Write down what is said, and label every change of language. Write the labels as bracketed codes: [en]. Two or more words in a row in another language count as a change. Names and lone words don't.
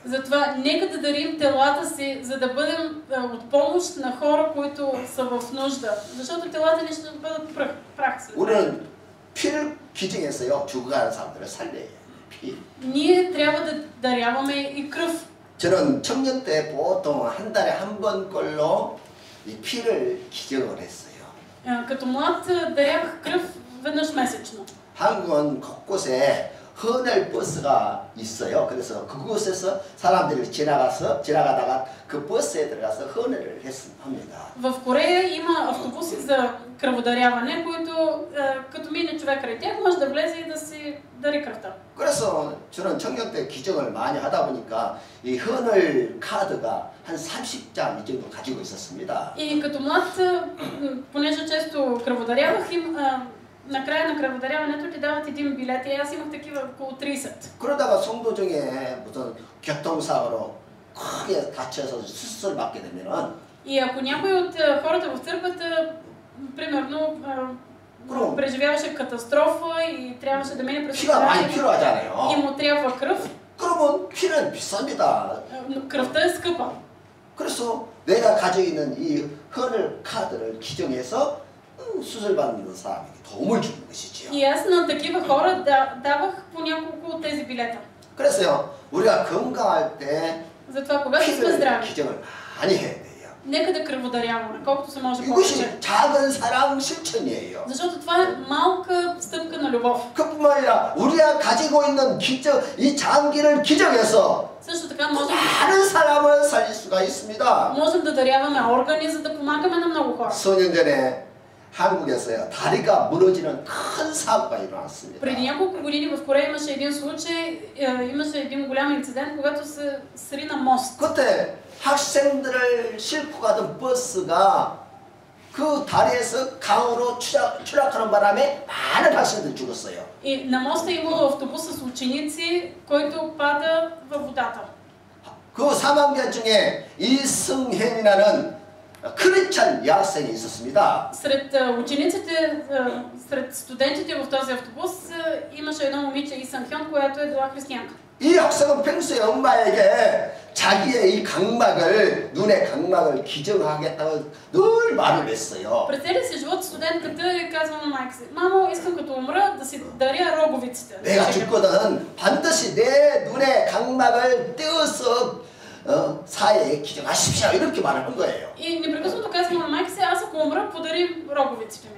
[bg] Затова нека да дарим телата си, за да бъдем от помощ на хора, които са в нужда. Защото телата ни ще бъдат прах. [ko] 우리는 피를 기증해서요 죽어가는 사람들을 살려야 해요. 피. [bg] Ние трябва да даряваме и кръв. [ko] 저는 청년 때 보통 한 달에 한 번꼴로 이 피를 기증을 했어요. [bg] Като млад дарявах кръв веднъж месечно. [ko] 한국은 곳곳에 헌혈 버스가 있어요. 그래서 그곳에서 사람들이 지나가다가 그 버스에 들어가서 헌혈을 합니다. [bg] В Корея има автобуси за кръводаряване, които като мине човек край тях, може да влезе и да си дари кръвта. [ko] 그래서 저는 청년 때 기증을 많이 하다 보니까 이 헌혈 카드가 한 30장 이 정도 가지고 있었습니다. [bg] И като млад, понеже често кръводарявах, накрая на кръводаряването ти дават един билет и аз имах такива около 30. [ko] 그러다가 성도 중에 무슨 교통사고로 크게 다쳐서 수술을 받게 되면은 [bg] И ако някой от хората в църквата, примерно, преживяваше катастрофа и трябваше да мине през [ko] 피가 많이 [bg] и [ko] 필요하잖아요. [bg] му трябва кръв, [ko] 그러면 피는 비쌉니다. [bg] но кръвта е скъпа. [ko] 그래서 내가 가지고 있는 이 헌혈 카드를 기증해서 수술받는 사람에게 도움을 주는 것이지요. [bg] И аз на такива хора давах по няколко от тези билета. [ko] 그래서요, 우리가 건강할 때 [bg] Затова, когато сме [ko] 피를 [bg] здрави, [ko] 기증을 많이 해야 돼요. [bg] нека да кръводаряваме, колкото се може повече. [ko] 이것이 작은 사랑 실천이에요. [bg] Защото това е малка стъпка на любов. [ko] 그뿐만 아니라 우리가 가지고 있는 기증, 이 장기를 기증해서 [bg] Също така можем [ko] 많은 사람을 살릴 수가 있습니다. [bg] да даряваме органи, за да помагаме на много хора. [ko] 수년 전에 한국에서요, 다리가 무너지는 큰 사고가 일어났습니다. [bg] Преди няколко години в Корея имаше един случай, имаше един голям инцидент, когато се срина мост. [ko] 그때 학생들을 싣고 가던 버스가 그 다리에서 강으로 추락하는 바람에 많은 학생들이 죽었어요. И на моста имало автобус с ученици, който пада във водата. 그 사망자 중에 이승현이라는 크리스찬 여학생이 있었습니다. Сред учениците, сред студентите в този автобус имаше едно момиче Исан Хьон, която е била християнка. 이 학생은 평소에 엄마에게 자기의 이 각막을, 눈의 각막을 기증하겠다고 늘 말을 했어요. През целия си живот студентката е казвала на майка си: "Мамо, искам като умра да си даря роговиците." 내가 죽거든 반드시 내 눈의 각막을 떼어서 사회에 기증하십시오. 이렇게 말을 한 거예요. [bg] И непрекъснато казвам на майка си: "Аз ако умра, подари роговиците ми."